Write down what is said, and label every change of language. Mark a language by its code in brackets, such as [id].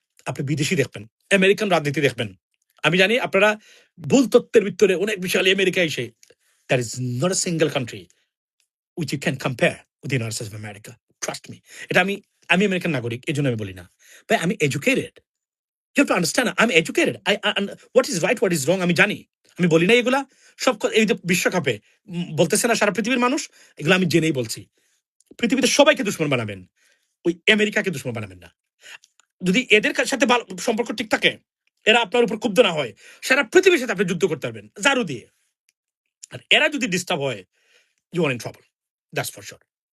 [bn] আপনি বিদেশি দেখবেন, আমেরিকান রাজনীতি দেখবেন। আমি জানি আপনারা ভুল তথ্যের ভিতরে অনেক বিষয়, আমেরিকা এসে, [en] That is not a single country which you can compare with the United States of America. Trust me. [bn] এটা আমি আমেরিকান নাগরিক, এই জন্য আমি বলি না। ভাই, আমি educated. [en] You have to understand, I'm educated. What is right, what is wrong, [bn] আমি জানি। আমি বলি না এগুলা সব এই যে বিশ্বকাপে বলতেছে না সারা পৃথিবীর মানুষ, এগুলো আমি জেনেই বলছি। পৃথিবীতে সবাইকে দুশ্মন বানাবেন, ওই আমেরিকাকে দুশ্মন বানাবেন না। যদি এদের সাথে সম্পর্ক ঠিক থাকে, এরা আপনার উপর ক্ষুব্ধ না হয়, সারা পৃথিবীর সাথে আপনি যুদ্ধ করতে পারবেন জারু দিয়ে। আর এরা যদি ডিস্টার্ব হয়, [en] you are in trouble. That's for sure.